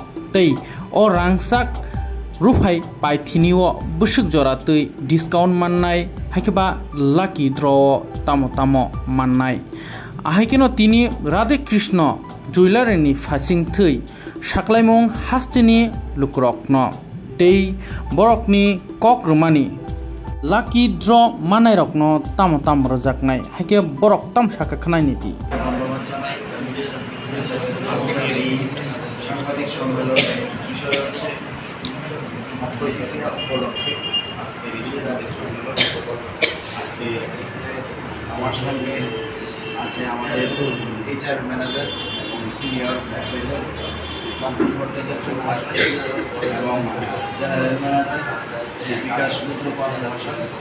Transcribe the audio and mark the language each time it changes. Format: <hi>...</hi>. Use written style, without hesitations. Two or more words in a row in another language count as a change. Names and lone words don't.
<trp>tei o rangchak rufhai paithiniwo busuk jora tui discount mannai hakiba</trp> <en>lucky draw</en> <trp>tamo mannai ahikeno tini Radha Krishna Jewelry ni fasing thui saklaimong hasteni lukrokno tei borokni kok rumani</trp> <en>lucky draw</en> <trp>manai rokno tam rojaknai haike borok tam saka khnai niti</trp> <bn>সাংবাদিক সম্মেলনের বিষয় হচ্ছে উপলক্ষে আজকে সাংবাদিক সম্মেলন আজকে আমার সঙ্গে আছে আমাদের</bn> <en>HR manager</en> <bn>এবং</bn> <en>senior adviser</en> <bn>পঙ্কজ ভট্টাচার্য এবং</bn> <en>general manager</en> <bn>শ্রী বিকাশ রুদ্রপাল মহাশয়।</bn>